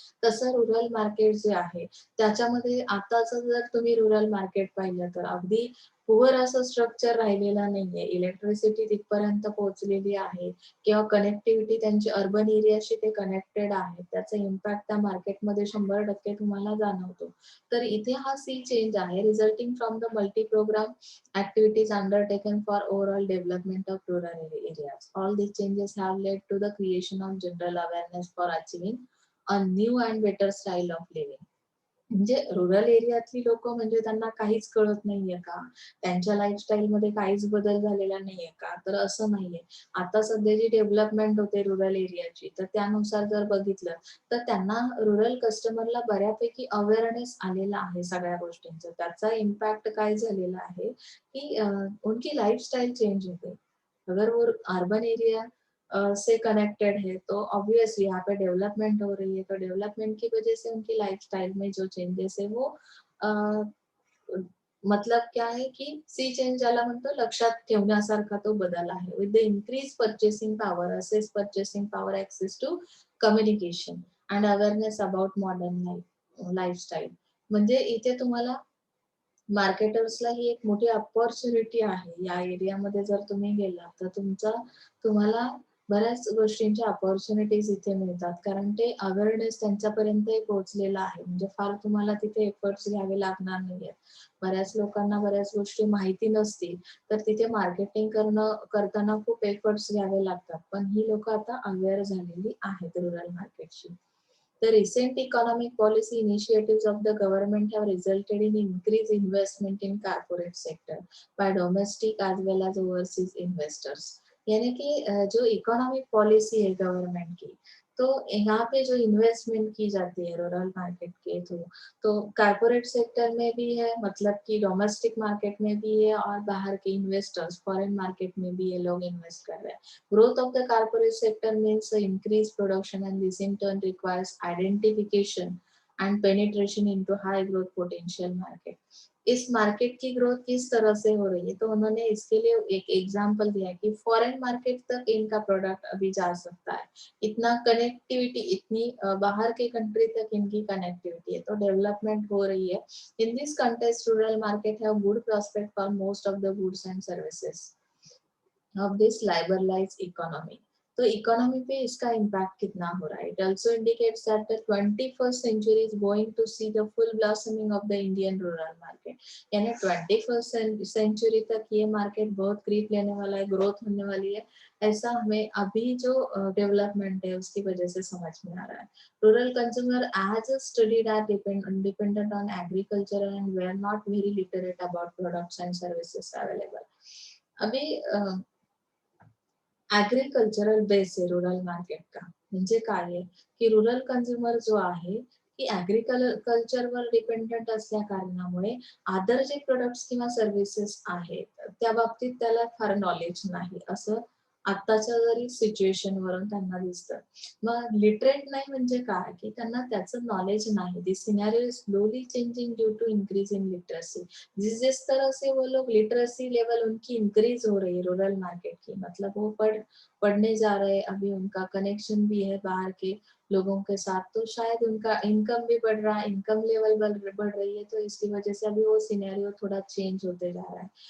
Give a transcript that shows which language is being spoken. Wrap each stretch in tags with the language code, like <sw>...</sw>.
<mr>तसं rural market जे आहे त्याच्यामध्ये आताच जर तुम्ही रूरल मार्केट पाहिलं तर अगदी पुअर असं स्ट्रक्चर राहिलेला नाहीये। इलेक्ट्रिसिटी तिथपर्यंत पोहोचलेली आहे किंवा कनेक्टिव्हिटी त्यांची अर्बन एरियाशी ते कनेक्टेड आहे, त्याचा इम्पॅक्ट त्या मार्केटमध्ये 100% तुम्हाला जाणवतो। तर इथे हा सी चेंज आहे,</mr> <en>Resulting from on the multi-program activities undertaken for overall development of rural areas. All these changes have led to the creation of general awareness for achieving a new and better style of living.</en> <mr>म्हणजे rural एरियातली लोक म्हणजे त्यांना काहीच कळत नाहीये का, त्यांच्या lifestyle मध्ये काहीच बदल झालेला नाहीये का, तर असं नाहीये. आता सध्या जी डेव्हलपमेंट होते रुरल एरियाची, तर त्यानुसार जर बघितलं तर त्यांना रुरल कस्टमरला बऱ्यापैकी अवेअरनेस आलेला आहे सगळ्या गोष्टींचा. त्याचा इम्पॅक्ट काय झालेला आहे की उनकी लाईफस्टाईल चेंज होते.</mr> <hi>अगर वो अर्बन एरिया से कनेक्टेड है तो ऑब्वियसली यहाँ पे डेवलपमेंट हो रही है, तो डेवलपमेंट की वजह से उनकी लाइफस्टाइल में जो चेंजेस है वो अ, मतलब क्या है की सी चेंज</hi> <mr>ज्याला म्हणतो लक्षात ठेवण्यासारखा तो बदल आहे.</mr> <en>With the increase purchasing power, access purchasing power, access to communication and awareness about modern lifestyle.</en> <mr>म्हणजे इथे तुम्हाला मार्केटर्सला ही एक मोठी अपॉर्च्युनिटी आहे. या एरियामध्ये जर तुम्ही गेलात तर तुम्हाला बऱ्याच गोष्टींच्या अपॉर्च्युनिटीज इथे मिळतात. कारण ते अवेअरनेस त्यांच्यापर्यंतही पोहोचलेला आहे. म्हणजे फार तुम्हाला तिथे एफर्ट्स घ्यावे लागणार नाहीयेत. बऱ्याच लोकांना बऱ्याच गोष्टी माहिती नसतील, तर तिथे मार्केटिंग करताना खूप एफर्ट्स घ्यावे लागतात. पण ही लोकं आता अवेअर झालेली आहेत रुरल मार्केटशी.</mr> <en>The recent economic policy initiatives of the government have resulted in increased investment in corporate sector by domestic as well as overseas investors.</en> <hi>यानी कि जो इकोनॉमिक पॉलिसी है गवर्नमेंट की, तो यहाँ पे जो इन्वेस्टमेंट की जाती है रूरल मार्केट के थ्रू, तो कॉर्पोरेट सेक्टर में भी है, मतलब कि डोमेस्टिक मार्केट में भी है, और बाहर के इन्वेस्टर्स फॉरेन मार्केट में भी ये लोग इन्वेस्ट कर रहे हैं.</hi> <en>Growth of the corporate sector means increased production, and this in turn requires identification and penetration into high growth potential market.</en> <hi>इस मार्केट की ग्रोथ किस तरह से हो रही है, तो उन्होंने इसके लिए एक एग्जांपल दिया कि फॉरेन मार्केट तक इनका प्रोडक्ट अभी जा सकता है. इतना कनेक्टिविटी, इतनी बाहर के कंट्री तक इनकी कनेक्टिविटी है, तो डेवलपमेंट हो रही है.</hi> <en>In this context rural market have good prospect for most of the goods and services of this liberalized economy.</en> <hi>तो इकोनॉमी पे इसका इम्पैक्ट कितना हो रहा है.</hi> <en>It also indicates that the 21st century is going to see the full blossoming of the Indian rural market.</en> <hi>यानी 21st century तक ये मार्केट बहुत ग्रीप लेने वाला है, ग्रोथ होने वाली है. ऐसा हमें अभी जो डेवलपमेंट है उसकी वजह से समझ में आ रहा है.</hi> <en>Rural consumer as studied are dependent on agriculture and were not very literate about products and services available.</en> <mr>अभी ऍग्रिकल्चरल बेस आहे रुरल मार्केट का. म्हणजे काय आहे की रुरल कंझ्युमर जो आहे की ऍग्रिकल्चरवर डिपेंडंट असल्या कारणामुळे अदर जे प्रोडक्ट्स किंवा सर्व्हिसेस आहेत त्या बाबतीत त्याला फार नॉलेज नाही, असं आत्ताच्या जरी सिच्युएशन वरून त्यांना दिसतं. मग लिटरेट नाही म्हणजे काय की त्यांना त्याचं नॉलेज नाही.</mr> <en>This scenario is slowly changing due to increase in literacy.</en> <hi>जिस तरह से वो लोग लिटरेसी लेवल उनकी इंक्रीज हो रही है रूरल मार्केट की, मतलब वो पढ़ने जा रहे हैं, अभी उनका कनेक्शन भी है बाहर के लोगों के साथ, तो शायद उनका इनकम भी बढ़ रहा है, इनकम लेवल बढ़ रही है, तो इसकी वजह से अभी वो सिनेरियो थोड़ा चेंज होते जा रहा है.</hi>